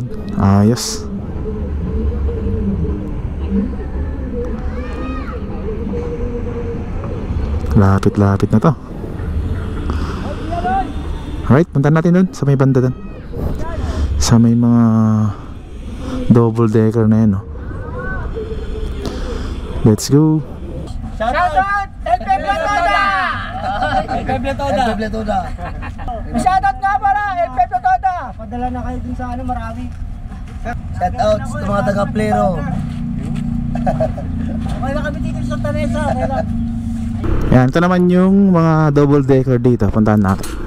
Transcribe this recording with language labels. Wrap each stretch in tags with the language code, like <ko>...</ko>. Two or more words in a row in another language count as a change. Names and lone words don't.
<tl>Ayos. Lapit-lapit na to. Alright, punta natin dun sa may banda dun, sa may mga</tl> <en>double decker</en> <tl>na yan</tl> <en>Let's go.</en> <tl>Shoutout! El Peble Toda! El Peble Toda! El Peble Toda! Shoutout nga pala! El Peble Toda! Padala na kayo dun sa marami. Shoutout sa mga taga-plero. Okay na kami dito sa Tanesa. Yan, ito naman yung mga</tl> <en>double decker</en> <tl>dito. Puntahan natin.</tl>